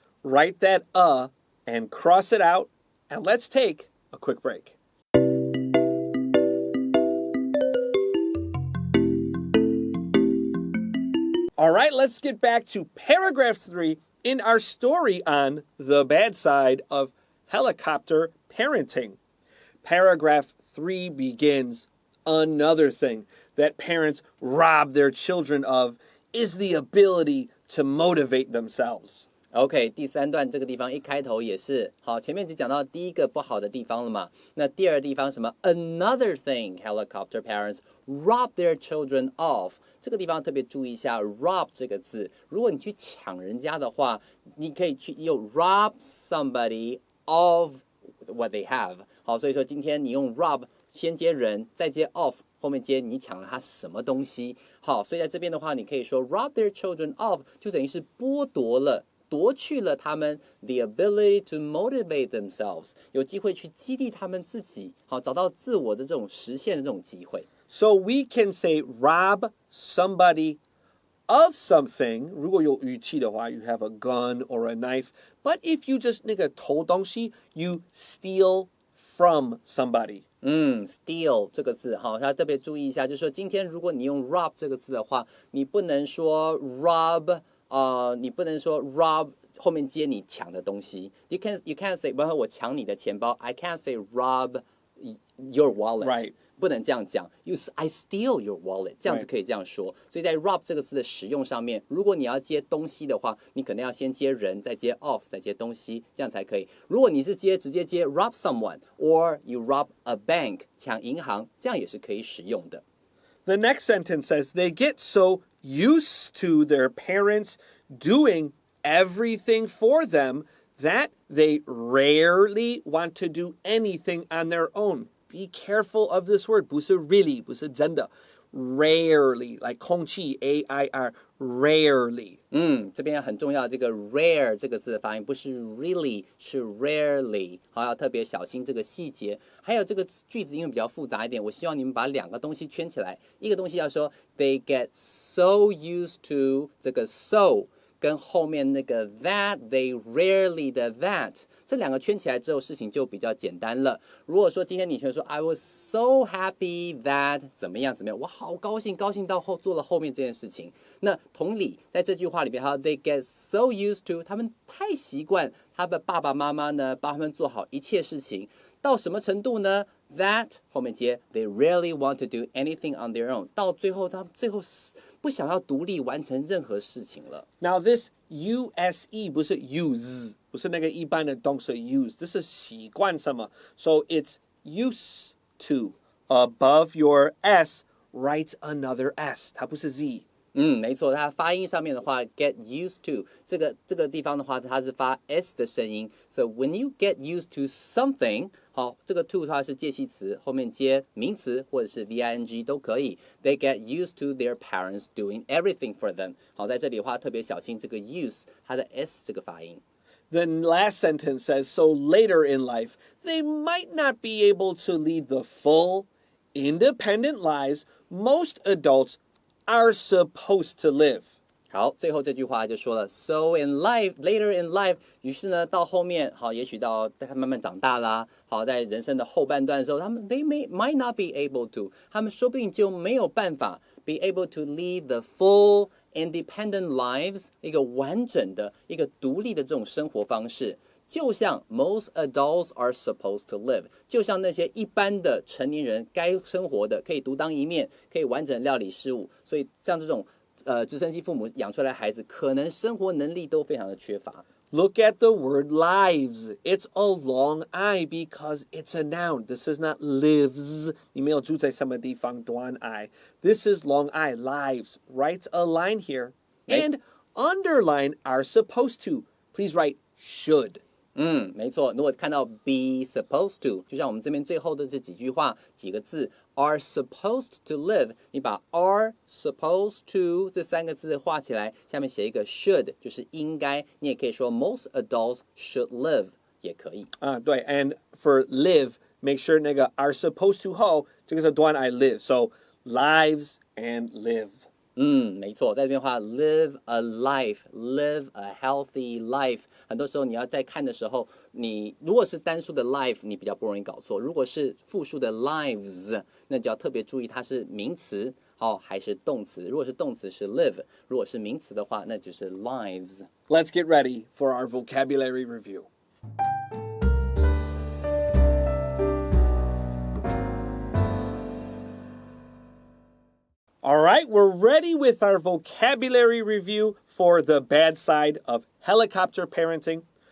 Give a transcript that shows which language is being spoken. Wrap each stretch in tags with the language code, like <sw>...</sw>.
<en>Write that and cross it out, and let's take a quick break. All right, let's get back to paragraph 3 in our story on the bad side of helicopter parenting. Paragraph 3 begins, another thing that parents rob their children of is the ability to motivate themselves.</en> <zh>OK， 第三段这个地方一开头也是好，前面就讲到第一个不好的地方了嘛。那第二个地方什么</zh> <en>？Another thing helicopter parents rob their children of。</en> <zh>这个地方特别注意一下 rob 这个字，如果你去抢人家的话，你可以去用</zh> <en>rob somebody of what they have。</en> <zh>好，所以说今天你用 rob 先接人，再接 of。后面接你抢了他什么东西，好，所以在这边的话，你可以说</zh> <en>rob their children of，</en> <zh>就等于是夺去了他们</zh> <en>the ability to motivate themselves，</en> <zh>有机会去激励他们自己，好，找到自我的这种实现的这种机会。</zh> <en>So we can say rob somebody of something.</en> <zh>如果有语气的话</zh> <en>you have a gun or a knife. But if you just</en> <zh>那个偷东西</zh> <en>you steal from somebody.</en> <zh>Steal 这个字，好，大家特别注意一下，就是说今天如果你用 rob 这个字的话，你不能说 rob，你不能说 rob 后面接你抢的东西。</zh> <en>You can't say，</en> <zh>比方说我抢你的钱包</zh> <en>，I can't say rob your wallet， Right.</en> <zh>不能这样讲。</zh> <en>I steal your wallet，</en> <zh>这样子可以这样说。所以在 rob 这个字的使用上面，如果你要接东西的话，你可能要先接人，再接 off， 再接东西，这样才可以。如果你是直接接</zh> <en>rob someone or you rob a bank，</en> <zh>抢银行，这样也是可以使用的。</zh> <en>The next sentence says they get so used to their parents doing everything for them that they rarely want to do anything on their own. Be careful of this word.</en> <zh>不是 really, 不是真的。</zh> <en>Rarely, like</en> <zh>空气</zh> <en>A-I-R, rarely.</en> <zh>这边很重要，这个 rare 这个字的发音不是 really， 是 rarely， 好，要特别小心这个细节。还有这个句子因为比较复杂一点，我希望你们把两个东西圈起来。一个东西要说</zh> <en>they get so used to</en> <zh>这个 so。跟后面那个</zh> <en>that they rarely</en> <zh>的 that 这两个圈起来之后，事情就比较简单了。如果说今天你全说</zh> <en>I was so happy that</en> <zh>怎么样，我好高兴到做了后面这件事情。那同理，在这句话里面，还有</zh> <en>they get so used to，</en> <zh>他们太习惯他的爸爸妈妈呢，帮他们做好一切事情，到什么程度呢？That 后面接</zh> <en>they rarely want to do anything on their own，</en> <zh>到最后他们最后不想要独立完成任何事情了。</zh> <en>Now this use</en> <zh>不是</zh> <en>use，</en> <zh>不是那个一般的动词</zh> <en>use，</en> <zh>这是习惯什么</zh> <en>So it's used to above your s write another s，</en> <zh>它不是</zh> <en>z。</en> <zh>没错，它发音上面的话 get used to 这个地方的话，它是发 s 的声音。</zh> <en>So when you get used to something，</en> <zh>好，这个 to 它是介系词，后面接名词或者是 VING 都可以。</zh> <en>They get used to their parents doing everything for them。</en> <zh>好，在这里的话特别小心这个 use 它的 s 这个发音。</zh> <en>The last sentence says, so later in life, they might not be able to lead the full, independent lives most adults are supposed to live.</en> <zh>好，最后这句话就说了 ，</zh> <en>so in life, later in life，</en> <zh>于是呢，到后面，好，也许到他慢慢长大啦，好，在人生的后半段的时候，他们</zh> <en>might not be able to，</en> <zh>他们说不定就没有办法</zh> <en>be able to lead the full independent lives，</en> <zh>一个完整的、一个独立的这种生活方式。就像</zh> <en>most adults are supposed to live，</en> <zh>就像那些一般的成年人该生活的，可以独当一面，可以完整料理事务。所以像这种直升机父母养出来的孩子，可能生活能力都非常的缺乏。</zh> <en>Look at the word lives. It's a long I because it's a noun. This is not lives.</en> <zh>你没有住在什么地方，短 I.</zh> <en>This is long I, lives. Write a line here. And underline are supposed to. Please write should.</en> <zh>没错。如果看到 be supposed to， 就像我们这边最后的这几句话几个字</zh> <en>are supposed to live，</en> <zh>你把 are supposed to 这三个字画起来，下面写一个 should， 就是应该。你也可以说</zh> <en>most adults should live，</en> <zh>也可以。</zh> <en>对 and for live, make sure</en> <zh>那个</zh> <en>are supposed to</en> <zh>后，这个是短</zh> <en>I live. So lives and live.</en> <zh>没错，在这边的话</zh> <en>live a life, live a healthy life。</en> <zh>很多时候你要在看的时候，你如果是单数的 life， 你比较不容易搞错；如果是复数的 lives， 那就要特别注意它是名词还是动词。如果是动词是 live， 如果是名词的话，那就是 lives。</zh> <en>Let's get ready for our vocabulary review. All right, we're ready with our vocabulary review for the bad side of helicopter parenting.</en>